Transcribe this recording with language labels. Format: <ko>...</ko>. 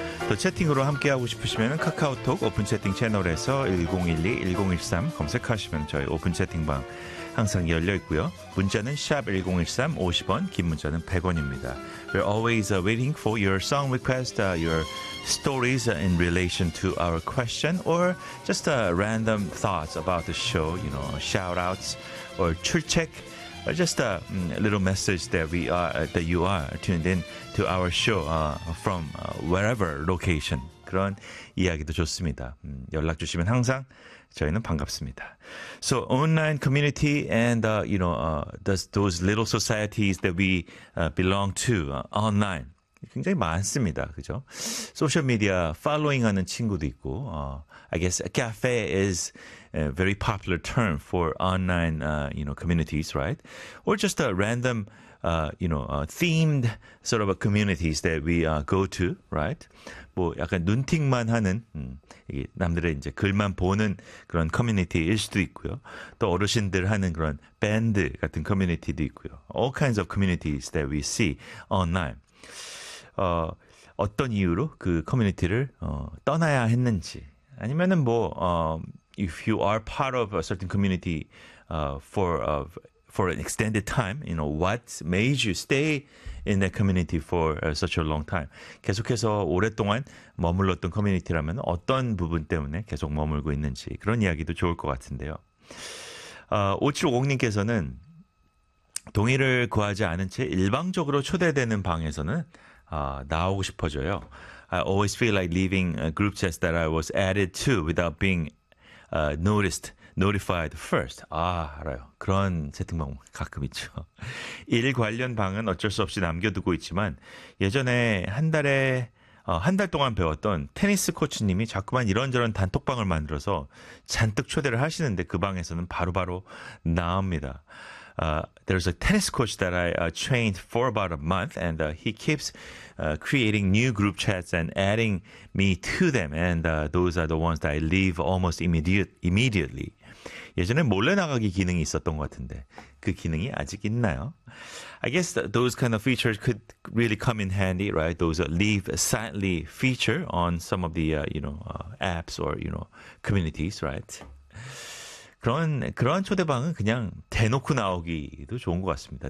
<ko>또 채팅으로 함께하고 싶으시면 카카오톡 오픈 채팅 채널에서 1012-1013 검색하시면 저희 오픈 채팅방 항상 열려있고요. 문자는 샵 1013 50원, 긴 문자는 100원입니다.</ko> <en>We're always waiting for your song request, your stories in relation to our question or just random thoughts about the show, you know, shout-outs or 출첵. Just a little message that we are that you are tuned in to our show from wherever location.</en> <ko>그런 이야기도 좋습니다. 연락 주시면 항상 저희는 반갑습니다.</ko> <en>So online community and you know those little societies that we belong to online</en> <ko>굉장히 많습니다. 그죠? 소셜 미디어 팔로잉 하는 친구도 있고</ko> <en>I guess a cafe is a very popular term for online, you know, communities, right? Or just a random, you know, themed sort of a communities that we go to, right?</en> <ko>뭐 약간 눈팅만 하는 이게 남들의 이제 글만 보는 그런 커뮤니티일 수도 있고요. 또 어르신들 하는 그런 밴드 같은 커뮤니티도 있고요.</ko> <en>All kinds of communities that we see online.</en> <ko>어떤 이유로 그 커뮤니티를 떠나야 했는지 아니면은 뭐</ko> <en>if you are part of a certain community for an extended time, you know, what made you stay in that community for such a long time?</en> <ko>계속해서 오랫동안 머물렀던 커뮤니티라면 어떤 부분 때문에 계속 머물고 있는지 그런 이야기도 좋을 것 같은데요. 5750님께서는 동의를 구하지 않은 채 일방적으로 초대되는 방에서는 나오고 싶어져요.</ko> <en>I always feel like leaving a group chat that I was added to without being notified first.</en> <ko>아, 알아요. 그런 채팅방 가끔 있죠. 일 관련 방은 어쩔 수 없이 남겨두고 있지만 예전에 한 달 동안 배웠던 테니스 코치님이 자꾸만 이런저런 단톡방을 만들어서 잔뜩 초대를 하시는데 그 방에서는 바로바로 나옵니다.</ko> <en>There's a tennis coach that I trained for about a month, and he keeps creating new group chats and adding me to them. And those are the ones that I leave almost immediately.</en> <ko>예전에 몰래 나가기 기능이 있었던 것 같은데 그 기능이 아직 있나요?</ko> <en>I guess those kind of features could really come in handy, right? Those leave silently feature on some of the you know apps or you know communities, right?</en> <ko>그런 초대방은 그냥 대놓고 나오기도 좋은 것 같습니다.</ko>